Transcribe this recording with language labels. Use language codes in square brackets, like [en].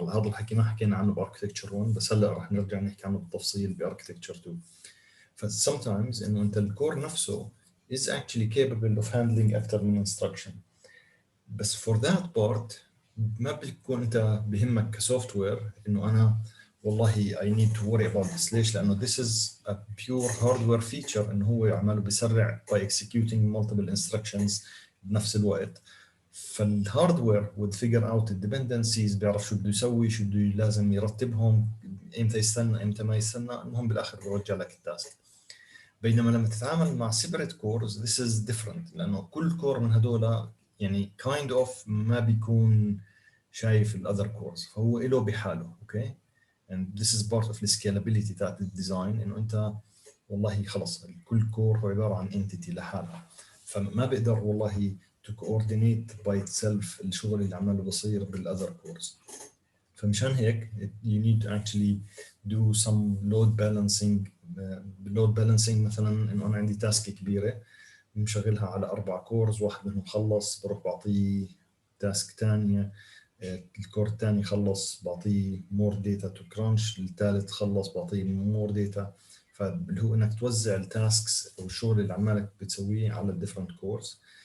[ar] هلا هذا الحكي ما حكينا عنه باركتكتشر 1، بس هلا رح نرجع نحكي عنه بالتفصيل باركتكتشر 2. ف sometimes إنه أنت الكور نفسه [en] is actually capable of handling [ar] أكثر من instruction، بس [en] for that part [ar] ما بيكون أنت بهمك كسوفت وير إنه أنا والله [en] I need to worry about this. [ar] ليش؟ لأنه [en] this is a pure hardware feature، [ar] إنه هو عماله بيسرع [en] by executing multiple instructions [ar] بنفس الوقت. فالهاردوير [en] would figure out the dependencies، [ar] بيعرف شو بده يسوي، شو بده لازم يرتبهم، إمتى يستنى إمتى ما يستنى، المهم بالآخر بيرجع لك التاسك. بينما لما تتعامل مع [en] separate cores this is different، [ar] لأنه كل كور من هدول يعني [en] kind of [ar] ما بيكون شايف الأذر كورز، فهو إله بحاله. أوكي، [en] and this is part of the scalability [ar] تاعت الديزاين، إنه أنت والله خلص كل كور هو عبارة عن entity لحالها، فما بقدر والله [en] to coordinate by itself [ar] الشغل اللي عماله بصير بالأذر كورز. فمشان هيك [en] you need to actually do some load balancing. [ar] load balancing مثلا إنه أنا عندي تاسك كبيرة مشغلها على 4 كورز، واحد منهم خلص بروح بعطيه تاسك ثانية، الكور الثاني خلص بعطيه [en] more data to crunch، [ar] الثالث خلص بعطيه [en] more data. [ar] فاللي هو انك توزع التاسكس او الشغل اللي عمالك بتسويه على [en] different cores.